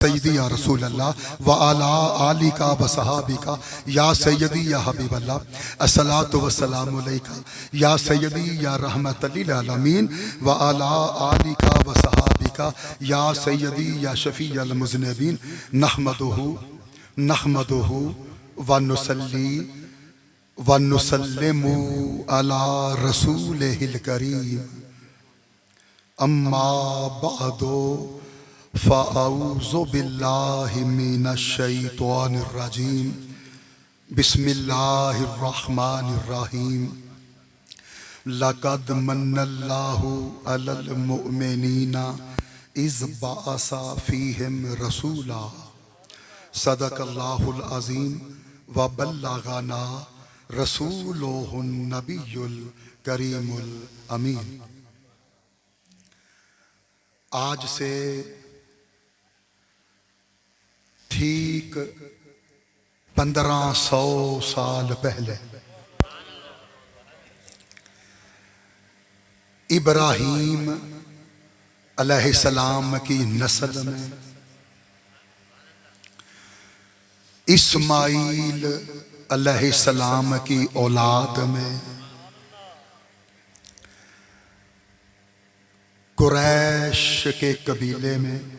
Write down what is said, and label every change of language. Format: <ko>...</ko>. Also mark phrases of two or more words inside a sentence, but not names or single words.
<ar>سيدي يا رسول الله وعلى آلك وصحبك يا سيدي يا حبيب الله الصلاة والسلام عليك يا سيدي يا رحمة للعالمين وعلى آلك وصحبك يا سيدي يا شفيع المذنبين نحمده ونصلي ونسلم على رسوله الكريم أما بعد فأعوذ بالله من الشيطان الرجيم بسم الله الرحمن الرحيم لقد من الله على المؤمنين إذ بعث فيهم رسولا صدق الله العظيم وبلغنا رسوله النبي الكريم الأمين.</ar> <hi>आज से ठीक 1500 साल पहले इब्राहीम अलैहिस्सलाम की नस्ल में इस्माईल अलैहिस्सलाम की औलाद में कुरैश के कबीले में</hi>